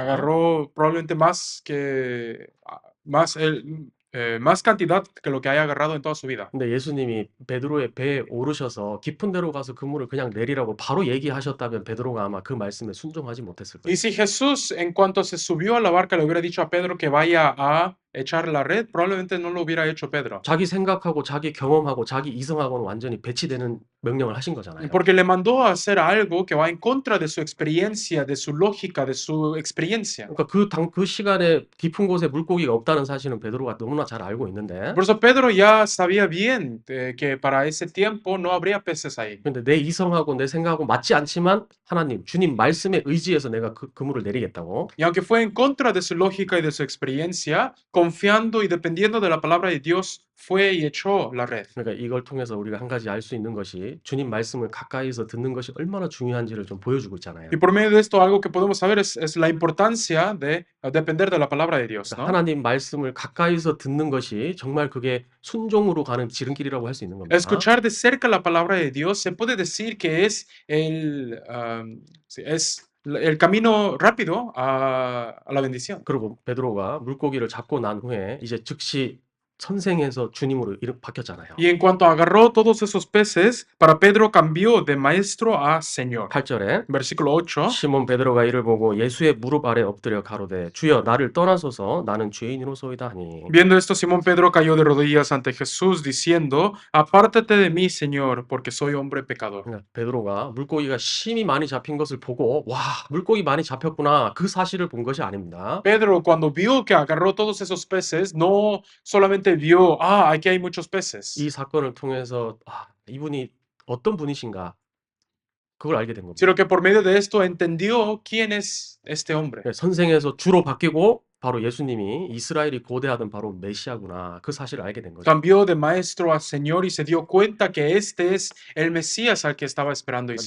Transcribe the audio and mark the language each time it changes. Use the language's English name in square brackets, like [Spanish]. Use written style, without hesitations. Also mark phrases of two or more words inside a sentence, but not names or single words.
[Spanish] Agarró probablemente más cantidad que lo que haya agarrado en toda su vida. [Korean] 근데 예수님이 베드로의 배에 오르셔서 깊은 데로 가서 그물을 그냥 내리라고 바로 얘기하셨다면 베드로가 아마 그 말씀에 순종하지 못했을 거예요. [Spanish] Y si Jesús, en cuanto se subió a la barca, le hubiera dicho a Pedro que vaya a echar la red, probablemente no lo hubiera hecho Pedro. [Korean] 자기 생각하고 자기 경험하고 자기 이성하고는 완전히 배치되는 명령을 하신 거잖아요. [Spanish] Porque le mandó a hacer algo que va en contra de su experiencia, de su lógica, de su experiencia. [Korean] 그러니까 그 시간에 깊은 곳에 물고기가 없다는 사실은 베드로가 너무나 잘 알고 있는데 [Spanish] Por eso Pedro ya sabía bien que para ese tiempo no habría peces ahí. [Korean] 근데 내 이성하고 내 생각하고 맞지 않지만 하나님, 주님 말씀에 의지해서 내가 그물을 내리겠다고. [Spanish] Y aunque fue en contra de su lógica y de su experiencia, confiando y dependiendo de la palabra de Dios, fue y echó la red. [Korean] 그러니까 이걸 통해서 우리가 한 가지 알 수 있는 것이 주님 말씀을 가까이서 듣는 것이 얼마나 중요한지를 좀 보여주고 있잖아요. [Spanish] Y por medio de esto, algo que podemos saber es la importancia de depender de la palabra de Dios, [Korean] 그러니까 [Spanish] ¿no? [Korean] 하나님 말씀을 가까이서 듣는 것이 정말 그게 순종으로 가는 지름길이라고 할 수 있는 겁니다. [Spanish] Escuchar de cerca la palabra de Dios se puede decir que es el camino rápido a la bendición. [Korean] 그리고 베드로가 물고기를 잡고 난 후에 이제 즉시 선생에서 주님으로 이름 바뀌었잖아요. [Spanish] Y en cuanto agarró todos esos peces, para Pedro cambió de maestro a señor. [Korean] 8절에 [Spanish] Versículo 8. [Korean] 시몬 베드로가 이를 보고 예수의 무릎 아래 엎드려 가로되 주여 나를 떠나소서 나는 죄인이로소이다 하니. [Spanish] Viendo esto, Simón Pedro cayó de rodillas ante Jesús, diciendo, apártate de mí, Señor, porque soy hombre pecador. [Korean] 그러니까 베드로가 물고기가 심히 많이 잡힌 것을 보고 와 물고기 많이 잡혔구나 그 사실을 본 것이 아닙니다. [Spanish] Pedro, cuando vio que agarró todos esos peces, no solamente vio, aquí hay muchos peces, [Korean] 이 사건을 통해서 이분이 어떤 분이신가 그걸 알게 된 겁니다. [Spanish] sino que por medio de esto entendió quién es este hombre. [Korean] 선생에서 주로 바뀌고 바로 예수님이 이스라엘이 고대하던 바로 메시아구나 그 사실을 알게 된 거죠. [Spanish] Cambió de maestro a señor y se dio cuenta que este es el Mesías al que estaba esperando Israel.